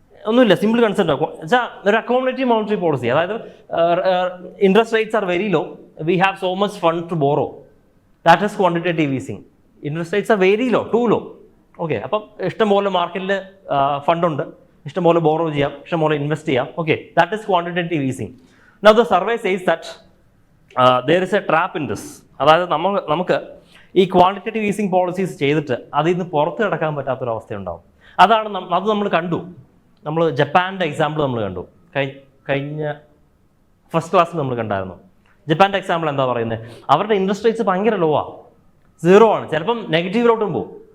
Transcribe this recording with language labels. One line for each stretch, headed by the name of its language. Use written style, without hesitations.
Malayalam: ഒന്നുമില്ല, simple concept വെച്ചാൽ ഒരു അക്കോമഡേറ്റീവ് മോണിറ്ററി പോളിസി. അതായത്
English: Interest rates are very low, we have so much fund to borrow, that is quantitative easing. Interest rates are very low, too low.
Malayalam: Okay, അപ്പം ഇഷ്ടംപോലെ മാർക്കറ്റിൽ ഫണ്ടുണ്ട്, ഇഷ്ടംപോലെ borrow ചെയ്യാം, ഇഷ്ടംപോലെ ഇൻവെസ്റ്റ് ചെയ്യാം.
English: Okay, that is quantitative easing. Now the survey says that there is a trap in this.
Malayalam: അതായത് നമുക്ക് ഈ ക്വാണ്ടിറ്റേറ്റീവ് ഈസിങ് പോളിസീസ് ചെയ്തിട്ട് അതിൽ നിന്ന് പുറത്ത് കിടക്കാൻ പറ്റാത്തൊരവസ്ഥയുണ്ടാവും. അത് നമ്മൾ കണ്ടു. നമ്മൾ ജപ്പാൻ്റെ എക്സാമ്പിൾ നമ്മൾ കണ്ടു. കഴിഞ്ഞ ഫസ്റ്റ് ക്ലാസ്സിൽ നമ്മൾ കണ്ടായിരുന്നു. ജപ്പാൻ്റെ എക്സാമ്പിൾ എന്താ പറയുന്നത്? അവരുടെ ഇൻട്രസ്റ്റ് റേറ്റ്സ് ഭയങ്കര ലോ ആണ്, 0 ആണ്, ചിലപ്പം നെഗറ്റീവിലോട്ടും പോകും.